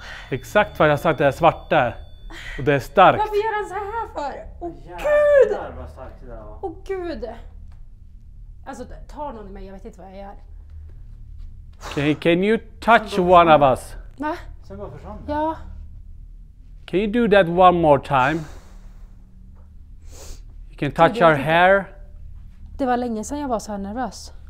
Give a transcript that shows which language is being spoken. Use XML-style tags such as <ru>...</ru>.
<sv>Exakt vad jag har sagt, det är svart där. Och det är starkt. Varför gör han så här för? Åh Jävlar vad starkt det där var. Åh gud. Alltså ta någon i mig, jag vet inte vad jag gör.</sv> <en>Okay, can you touch one of us?</en> <sv>Va? Sen bara försvann det. Ja.</sv> <en>Can you do that one more time? You can touch our hair.</en> <sv>Det var länge sedan jag var så här nervös.</sv>